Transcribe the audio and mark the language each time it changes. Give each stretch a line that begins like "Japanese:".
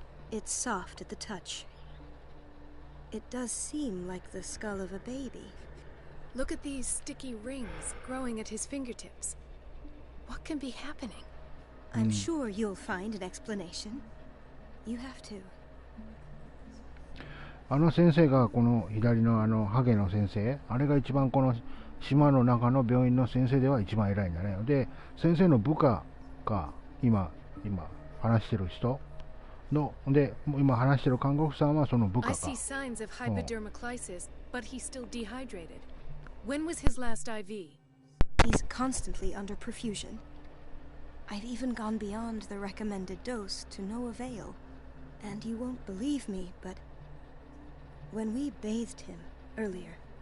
English: It's soft at the touch. It does seem like the skull of a baby. Look at these sticky rings growing at his fingertips. What can be happening? I'm sure you'll find an explanation. You have to.
Japanese: 先生がこの左のハゲの先生、あれが一番この島の中の病院の先生では一番偉いんだね。で、先生の部下が今話してる人ので、今話してる看護婦さんはその部下
English: I
Japanese: か。
English: see signs of hypodermoclysis, but he's still dehydrated. When was his last IV? He's constantly under perfusion. I've even gone beyond the recommended dose to no avail. And you won't believe me, but when we bathed him earlier...